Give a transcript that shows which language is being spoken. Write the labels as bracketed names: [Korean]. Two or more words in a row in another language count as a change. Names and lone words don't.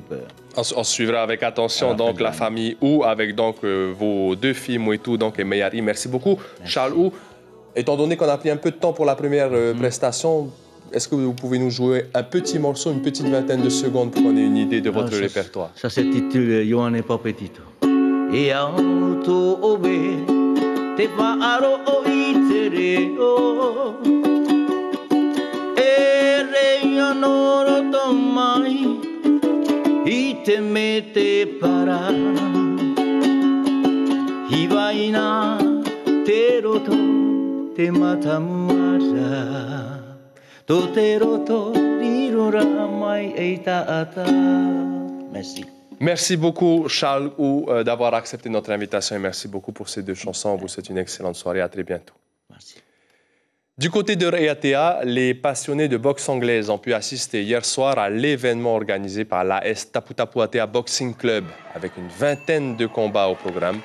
[French] On suivra avec attention donc la famille Ou avec donc vos 2 filles Mouetou donc et Miari. Merci beaucoup. Merci. Charles Ou, étant donné qu'on a pris un peu de temps pour la première prestation, est-ce que vous pouvez nous jouer un petit morceau, une petite vingtaine de secondes pour qu'on ait une idée de votre répertoire? Ça s'intitule Yohane Papetito. [Tahitian] Et auto obe te paaro oitereo Noro tomai ite mete para hibaina teroto te matamara toteroto rirora mai eitaata. [French] Merci. Merci beaucoup Charles Ou d'avoir accepté notre invitation et merci beaucoup pour ces 2 chansons. Vous souhaite une excellente soirée. À très bientôt. Merci. Du côté de Raiatea, les passionnés de boxe anglaise ont pu assister hier soir à l'événement organisé par l'AS Tapu Tapu Atea Boxing Club, avec une vingtaine de combats au programme.